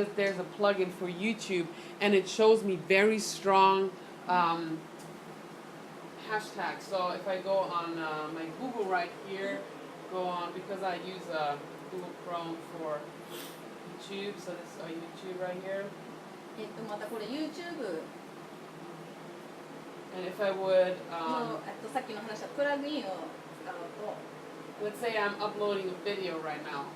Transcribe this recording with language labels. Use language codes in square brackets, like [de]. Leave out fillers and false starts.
[en] There's a plugin for YouTube, and it shows me very strong hashtags. So if I go on my Google right here, go on because I use Google Chrome for YouTube. So this is YouTube right here. [ja] またこれ YouTube [en] And if I would, [ja] の、さっきの話したプラグインを使うと、 [en] let's say I'm uploading a video right now.